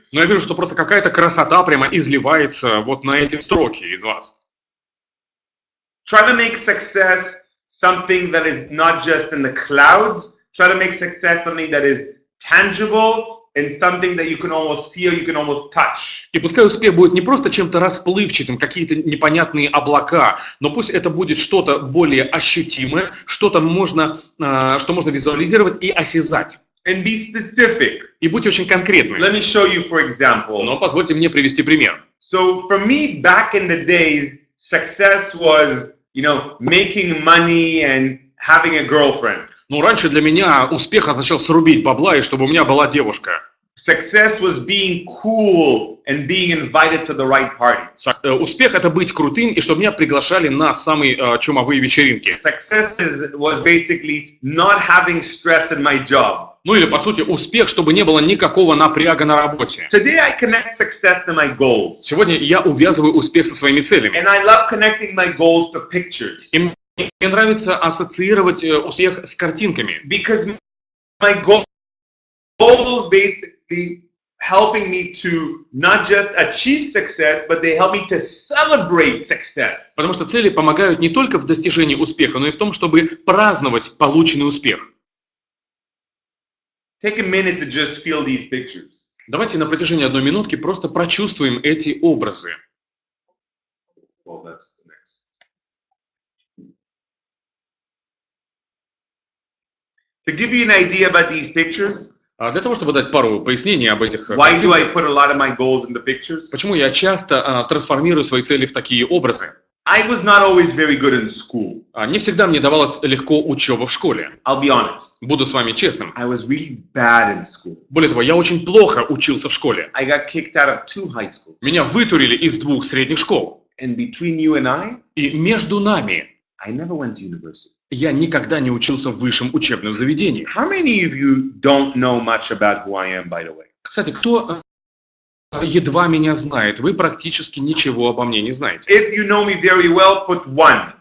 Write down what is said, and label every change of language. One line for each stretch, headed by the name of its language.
Russian: Но я вижу, что просто какая-то красота прямо изливается вот на эти строки из вас.
English: Try to make success something that is not just in the clouds. Try to make success something that is tangible in something that you can almost see or you can almost touch.
Russian: И пускай успех будет не просто чем-то расплывчатым, какие-то непонятные облака, но пусть это будет что-то более ощутимое, что можно визуализировать и осязать.
English: And be specific.
Russian: И будьте очень конкретны.
English: Let me show you, for example.
Russian: Но позвольте мне привести пример.
English: So for me, back in the days, success was, making money and having a girlfriend.
Russian: Ну, раньше для меня успех означал срубить бабла, и чтобы у меня была девушка.
English: Success was being cool and being invited to the right party.
Russian: Успех — это быть крутым, и чтобы меня приглашали на самые чумовые вечеринки.
English: Success was basically not having stress in my job.
Russian: Ну или, по сути, успех, чтобы не было никакого напряга на работе.
English: Today I connect success to my goals.
Russian: Сегодня я увязываю успех со своими целями.
English: And I love connecting my goals to pictures.
Russian: И мне нравится ассоциировать успех с картинками.
English: Because my goals basically helping me to not just achieve success, but they help me to celebrate success.
Russian: Потому что цели помогают не только в достижении успеха, но и в том, чтобы праздновать полученный успех.
English: Take a minute to just feel these pictures.
Russian: Давайте на протяжении одной минутки просто прочувствуем эти образы.
English: Well, that's the next. To give you an idea about these pictures,
Russian: Для того, чтобы дать пару пояснений об этих
English: why do I
Russian: картинках,
English: put a lot of my goals in the pictures?
Russian: почему я часто трансформирую свои цели в такие образы.
English: I was not always very good in school.
Russian: Не всегда мне давалась легко учеба в школе.
English: I'll be honest.
Russian: Буду с вами честным.
English: I was really bad in school.
Russian: Более того, я очень плохо учился в школе.
English: I got kicked out of 2 high schools.
Russian: Меня вытурили из 2 средних школ.
English: And between you and I
Russian: между нами
English: never went to university.
Russian: я никогда не учился в высшем учебном заведении.
English: How many of you don't know much about who I am, by the way?
Russian: Кстати, кто едва меня знает, вы практически ничего обо мне не знаете.
English: If you know me very well, put 1.